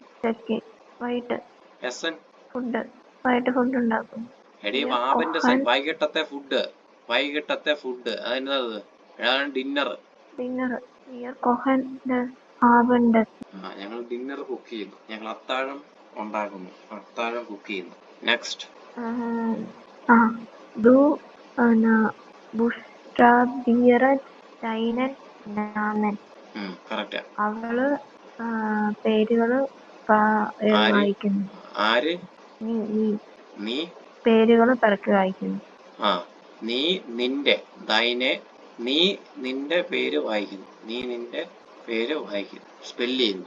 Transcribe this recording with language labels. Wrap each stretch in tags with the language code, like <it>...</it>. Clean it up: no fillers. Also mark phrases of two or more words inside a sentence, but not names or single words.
<ml>ഫുഡ് ഉണ്ടാക്കും. എടീ ആബന്റെ വൈകിട്ടത്തെ ഫുഡ് അതെന്നത് ഡിന്നർ. ഞങ്ങൾ ഡിന്നർ കുക്ക് ചെയ്യുന്നു. ഞങ്ങൾ അത്താഴം ഉണ്ടാക്കുന്നു. അത്താഴം കുക്ക് ചെയ്യുന്നു. നെക്സ്റ്റ്.</ml> <de>Du buchstabiert deinen Namen.</de> <ml>കറക്റ്റ്. അവള് പേരുകള് വായിക്കുന്നു. ആര്? നീ പേരുകള് പിറക്കി വായിക്കുന്നു. നീ നിന്റെ ദൈനെ, നീ നിന്റെ പേര് വായിക്കുന്നു. നീ നിന്റെ പേര് വായിക്കുന്നു, സ്പെല്ല് ചെയ്യുന്നു.</ml>